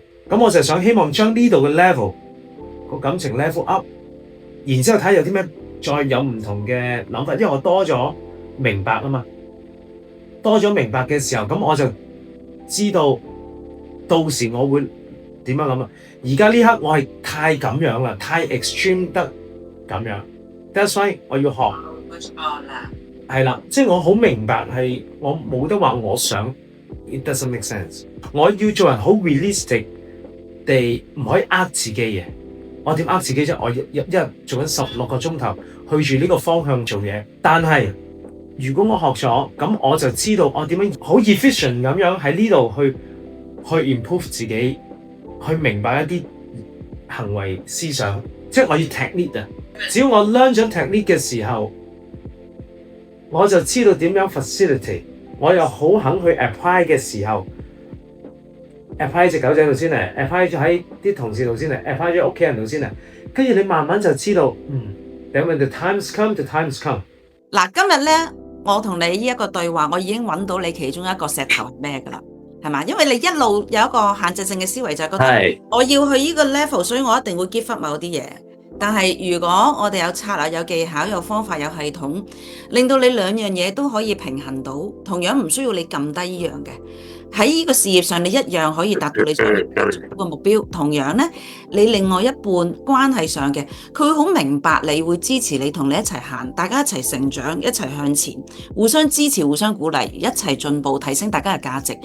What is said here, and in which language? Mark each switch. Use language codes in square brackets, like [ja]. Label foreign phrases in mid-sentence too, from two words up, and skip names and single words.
[yue] 咁我就想希望將呢度嘅 level 個感情 [en] level up， [yue] 然之後睇有啲咩再有唔同嘅諗法，因為我多咗明白啊嘛。多咗明白嘅時候，咁我就知道到時我會點樣諗啊。而家呢刻我係太咁樣啦，太 extreme 得咁樣。 [en] That's why [yue] 我要學。係啦，即係我好明白係我冇得話我想。 [en] It doesn't make sense。 [yue] 我要做人好 realistic 地，唔可以呃自己嘅。 我點呃自己啫？我一日做緊16個鐘頭，去住呢個方向做嘢。但係如果我學咗，咁我就知道我點樣好 efficient 咁樣喺呢度去 improve 自己，去明白一啲行為思想。即係我要 technique 啊！只要我 learn 咗 technique 嘅時候，我就知道點樣 facilitate。我又好肯去 apply 嘅時候，apply 隻狗仔度先嚟 ，apply 咗喺啲同事度先嚟 ，apply 咗屋企人度先嚟。跟住你慢慢就知道，等 [en] when the times come，the times come。 [yue] 嗱，今日咧，我同你呢一個對話，我已經揾到你其中一個石頭係咩㗎啦，係嘛？因為你一路有一個限制性嘅思維，就係覺得我要去呢個 level，所以我一定會 [en] give up [yue] 某啲嘢。但係如果我哋有策略、有技巧、有方法、有系統，令到你兩樣嘢都可以平衡到，同樣唔需要你撳低呢樣嘅。喺呢個事業上，你一樣可以達到你想要個目標。同樣呢，你另外一半關係上嘅，佢會好明白你，會支持你，同你一齊行，大家一齊成長，一齊向前，互相支持、互相鼓勵，一齊進步，提升大家嘅價值。